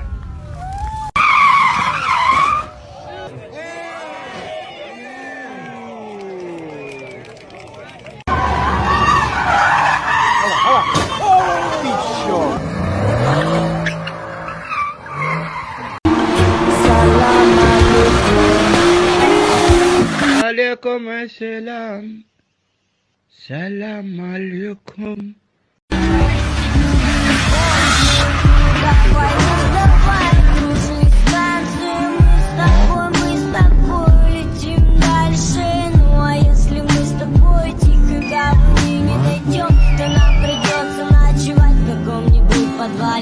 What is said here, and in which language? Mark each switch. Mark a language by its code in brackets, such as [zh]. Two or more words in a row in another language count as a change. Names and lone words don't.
[en] Holy shit! [ar] عليكم السلام. سلام عليكم. [ru] Давай, кружи станцию, мы с тобой летим дальше. Ну а если мы с тобой тихой гавани не найдем, то нам придется ночевать в каком-нибудь подвале.